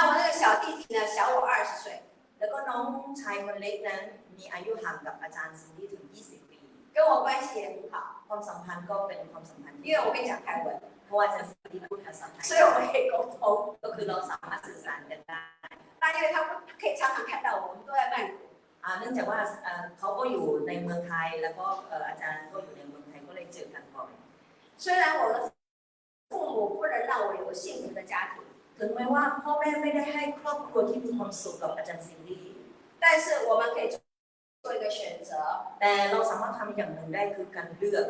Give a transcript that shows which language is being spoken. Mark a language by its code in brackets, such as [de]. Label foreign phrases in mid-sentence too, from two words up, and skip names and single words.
[zh] 那我那个小弟弟呢，小我20岁。 [th] แล้วก็น้องชายคนเล็กนั้นมีอายุห่างกับอาจารย์ซินดี้ถึง20 ปี [zh] 跟我关系也很好。 [th] ความสัมพันธ์ก็เป็นความสัมพันธ์ [zh] 因为我会讲泰文， [th] เพราะว่าอาจารย์ซินดี้พูดภาษาไทย [zh] 所以我们可以沟通。 [th] ก็คือเราสามารถสื่อสารกันได้ [zh] 那因为他们可以常常看到我们都在曼谷。 [th] เนื่องจากว่าเขาก็อยู่ในเมืองไทยแล้วก็อาจารย์ก็อยู่ในเมืองไทยก็เลยเจอกันบ่อย [zh] 虽然我的父母不能让我有幸福的家庭， [th] ถึงแม้ว่าพ่อแม่ไม่ได้ให้ครอบครัวที่มีความสุขกับอาจารย์ซินดี้ [zh] 但是我们可以做一个选择。 [th] แต่เราสามารถทำอย่างหนึ่งได้คือการเลือก